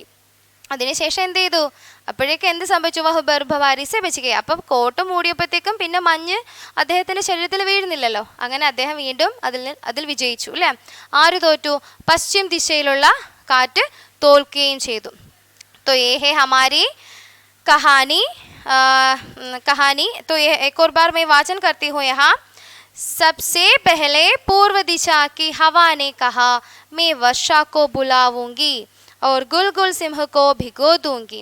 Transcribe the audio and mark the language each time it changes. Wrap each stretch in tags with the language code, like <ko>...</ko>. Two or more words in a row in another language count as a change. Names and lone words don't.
<ml>അതിനുശേഷം എന്ത് ചെയ്തു? അപ്പോഴേക്ക് എന്ത് സംഭവിച്ചു?</ml> <hi>वह बर्फबारी से बच गया.</hi> <ml>അപ്പം കോട്ട് മൂടിയപ്പോഴത്തേക്കും പിന്നെ മഞ്ഞ് അദ്ദേഹത്തിൻ്റെ ശരീരത്തിൽ വീഴുന്നില്ലല്ലോ. അങ്ങനെ അദ്ദേഹം വീണ്ടും അതിൽ വിജയിച്ചു അല്ലേ? ആര് തോറ്റു? പശ്ചിം ദിശയിലുള്ള കാറ്റ് തോൽക്കുകയും ചെയ്തു.</ml> <hi>तो ये है हमारी कहानी. तो ये एक और बार मैं वाचन करती हूँ यहाँ. सबसे पहले पूर्व दिशा की हवा ने कहा, मैं वर्षा को बुलाऊंगी और गुलगुल सिंह को भिगो दूंगी।</hi>